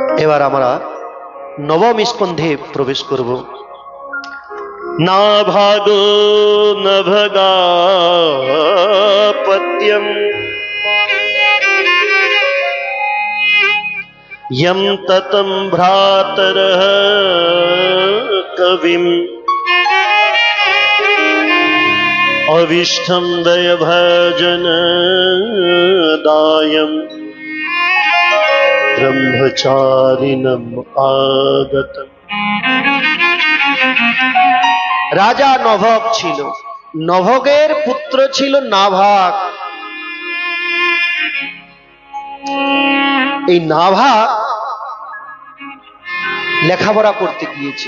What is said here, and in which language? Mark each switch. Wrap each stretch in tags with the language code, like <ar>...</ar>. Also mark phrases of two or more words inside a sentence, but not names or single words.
<bn>এবার আমরা নবম স্কন্ধে প্রবেশ করব।</bn> <sa>নাভাগো নভগাপত্যম यम ततम भ्रातरः कविम अविष्ठम दयभजन दायम ब्रह्मचारिणम आगतम।</sa> <bn>রাজা নভগ ছিল, নভগের পুত্র ছিল নাভাগ। এই নাভাগ লেখাপড়া করতে গিয়েছিল।</bn>